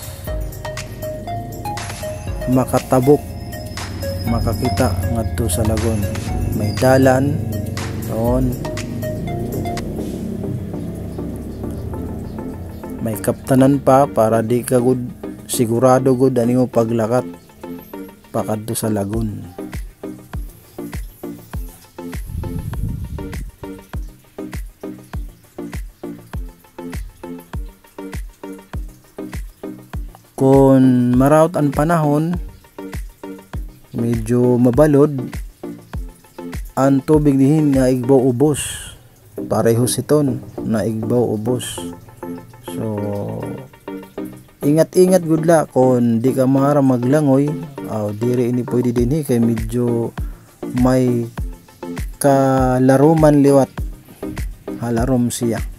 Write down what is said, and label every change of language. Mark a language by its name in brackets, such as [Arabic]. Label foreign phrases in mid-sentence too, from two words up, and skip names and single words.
[Cebuano] Makatabok makakita ngadto sa lagoon, may dalan doon, may kaptanan pa para di ka good sigurado good ani mo paglakat pakadto sa lagoon. [Waray] Kung marawt ang panahon, medyo mabalod ang tubig dihin nga igbaw ubos, pareho siton na igbaw ubos. So ingat-ingat gud la kung di ka mara maglangoy. Diri ini pwede din kay medyo may kalaruman liwat, halarom siya.